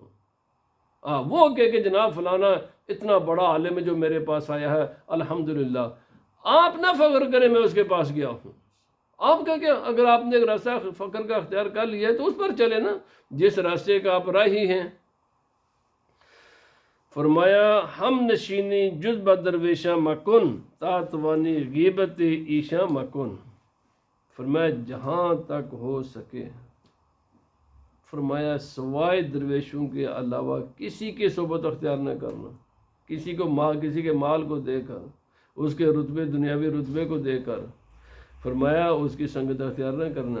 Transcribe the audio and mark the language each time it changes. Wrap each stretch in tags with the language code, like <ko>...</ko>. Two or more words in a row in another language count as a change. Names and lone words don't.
<ur>وہ کہ جناب فلانا اتنا بڑا عالم ہے جو میرے پاس آیا ہے، الحمدللہ۔ آپ نہ فخر کریں میں اس کے پاس گیا ہوں۔ آپ کا کیا، اگر آپ نے ایک راستہ فخر کا اختیار کر لیا ہے تو اس پر چلے نا، جس راستے کا آپ راہی ہیں۔</ur> <fa>فرمایا ہم نشینی جز بدرویشہ مکن تاتوانی غیبت ایشا مکن،</fa> <ur>فرمایا جہاں تک ہو سکے، فرمایا سوائے درویشوں کے علاوہ کسی کی صحبت اختیار نہ کرنا، کسی کے مال کو دے کر، اس کے رتبے، دنیاوی رتبے کو دے کر، فرمایا اس کی سنگت اختیار نہ کرنا۔</ur>